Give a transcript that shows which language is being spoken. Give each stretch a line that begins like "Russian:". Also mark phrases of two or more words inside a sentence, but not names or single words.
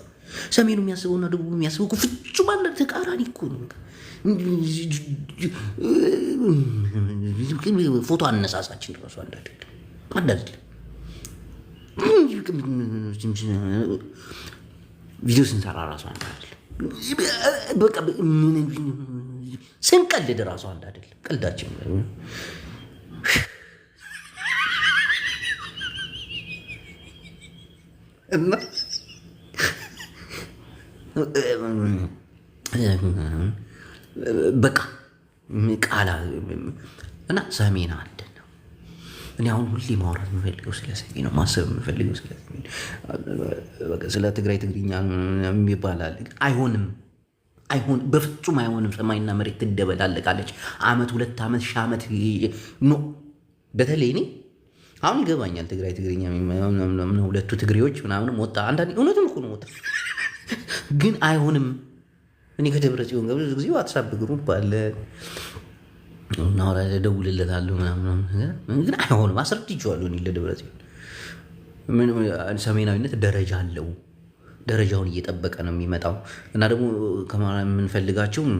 Amharic: ሰሜኑ የሚያስበውና ደቡብ የሚያስበው ፍጹም አንድ ተቃራኒ እኮ ነው። ፎቶ አነሳሳችን ራሱ አንድ አይደለም። ቪዲዮ ስንሰራ ራሱ አንድ አይደለም። በቃ ስንቀልድ ራሱ አንድ አይደለም። ቀልዳችን እና በቃ ቃላ እና ሰሜን አንድ ነው። እኔ አሁን ሁሌ ማውራት የምፈልገው ስለ ሰሜን ነው፣ ማሰብ የምፈልገው ስለ ሰሜን። ስለ ትግራይ ትግርኛ ይባላል። አይሆንም፣ በፍጹም አይሆንም። ሰማይና መሬት ትደበላለቃለች። አመት 2 ዓመት 1000 ዓመት ኖ። በተለይ እኔ አሁን ይገባኛል ትግራይ ትግርኛ ሁለቱ ትግሬዎች ምናምንም ወጣ። አንዳንዴ እውነቱን እኮ ነው ወጣ፣ ግን አይሆንም። እኔ ከደብረ ጽዮን ጋር ብዙ ጊዜ ዋትሳፕ ግሩፕ አለ እና እደውልለታለሁ ምናምን፣ ግን አይሆንም። አስረድቼዋለሁ እኔ ለደብረ ጽዮን ሰሜናዊነት ደረጃ አለው። ደረጃውን እየጠበቀ ነው የሚመጣው። እና ደግሞ ከማራ የምንፈልጋቸው